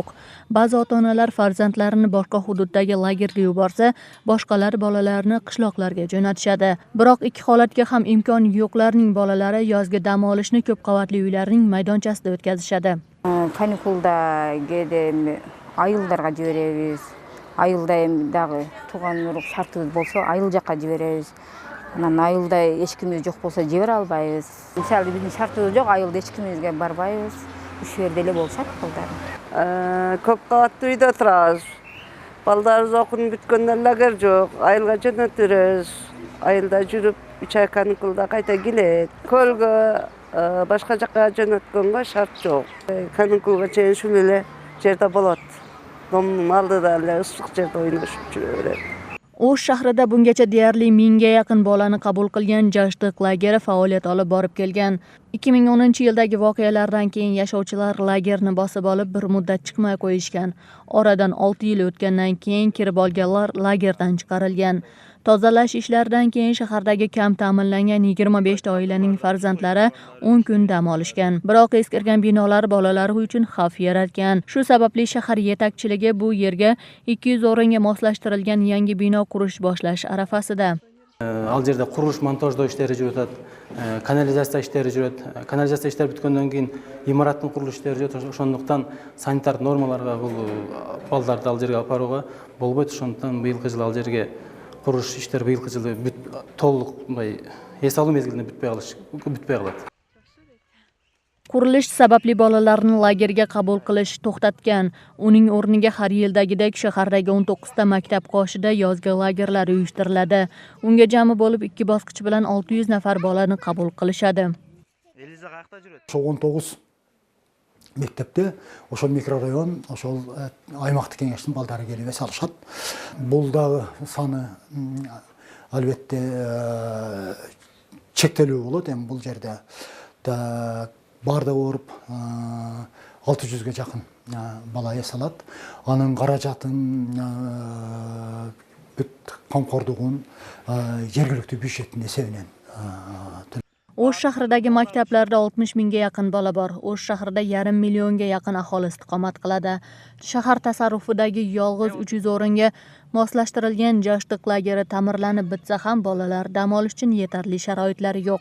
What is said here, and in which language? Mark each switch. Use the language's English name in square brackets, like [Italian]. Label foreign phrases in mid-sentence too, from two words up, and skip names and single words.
[Uzbek] Ba'zi ota-onalar farzandlarini boshqa hududdagi lagerga yuborsa, boshqalar bolalarini qishloqlarga jo'natishadi. Biroq ikki holatga ham imkon yo'qlarning bolalari yozgi dam olishni ko'p qavatli uylarning maydonchasida o'tkazishadi. [Kyrgyz] Каникулда айылларга жиберебиз. Айылда дагы тууган урук шартыбыз болсо айыл жакка жиберебиз. Анан айылда эчкимиз жок болсо жибере албайбыз. Мисалы биздин шартыбыз жок, айылда эчкимизге барбайбыз. Ушу жерде эле болсок балдар. Көп кабаттуу үйдө турабыз. Балдарыбыз окуп бүткөндөн лагер жок. Айылга жөнөтүп беребиз. Айылда жүрүп 3 ай каникулда кайта келет. Көлгө башка жакка жөнөткөнгө шарт жок. Каникулга чейин ушул эле жерде болот. [Uzbek] Domnun aldida ıssiq yerda o'ynashib yuraveradi. O'sh shahrida bungacha deyarli 1000 ga yaqin bolani qabul qilgan Jashtiq lageri faoliyat olib borib kelgan. 2010-yildagi voqealardan keyin yashovchilar lagerni bosib olib bir muddat chiqmay qo'yishgan. Oradan 6 yil o'tgandan keyin kirib olganlar lagerdan chiqarilgan. Tozalash ishlaridan keyin shahardagi kam ta'minlangan 25 ta oilaning farzandlari 10 kun dam olishgan. Biroq eskirgan binolar bolalari uchun xavf yaratgan. Shu sababli shahar yetakchiligi bu yerga 200 o'ringa moslashtirilgan yangi bino qurish boshlash arafasida. [Kyrgyz] Ал жерде курулуш монтаждоо иштери жүрүп атат, канализация иштери жүрөт. Канализация иштери бүткөндөн кийин имараттын курулуш иштери жүрөт. Ошондуктан санитар нормаларга бул балдарды ал жерге алып барууга болбойт. Ошондуктан быйылкы жылы ал жерге курулуш иштери быйылкы жылы толук эс алуу мезгилинде бүтпөй калат. [Uzbek] Qurilish sababli bolalarni lagerga qabul qilish to'xtatgan. Uning o'rniga har yildagidek shahardagi 19 ta maktab qoshida yozgi lagerlar uyushtiriladi. Unga jami bo'lib 2 bosqich bilan 600 nafar bolani qabul qilishadi. [Kyrgyz] 19 мектепте ошол микрорайон, ошол аймактык кеңештин балдары келип эс алышат. Бул дагы саны албетте чектелүү болот. Эми бул жерде бардыгы оруп 600 жакын бала эс алат. Анын каражатын бүт камкордугун жергиликтүү бюджеттин эсебинен [Uzbek] O'sh shahridagi maktablarda 60 mingga yaqin bola bor. O'sh shahrida 1,5 millionga yaqin aholi istiqomat qiladi. Shahar tasarrufidagi yolg'iz 300 o'ringa moslashtirilgan Jashtiq lageri ta'mirlanib bitsa ham bolalar dam olish uchun yetarli sharoitlari yo'q.